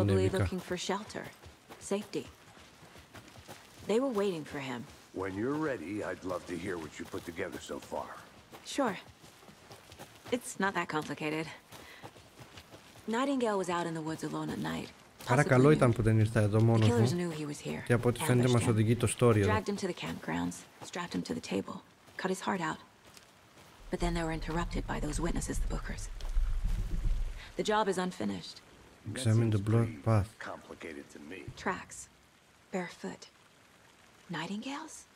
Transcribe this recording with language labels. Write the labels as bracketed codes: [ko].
[el] ανέβηκα. [en] looking for shelter. Safety. They were waiting for him. When you're ready, I'd love to hear what you put together so far. Sure. It's not that complicated. Nightingale was out in the woods alone at night. [el] Άρα καλό ήταν που δεν ήρθα εδώ μόνος [en] Killers [el] μου. [en] knew he was here. [el] Και από ό,τι φαίνεται μας οδηγεί το story εδώ. [en] Dragged him to the campgrounds, strapped him to the table, cut his heart out. But then they were interrupted by those witnesses, the Bookers. The job is unfinished. Examine the blood path. Complicated to me. Tracks. Barefoot. Nightingales?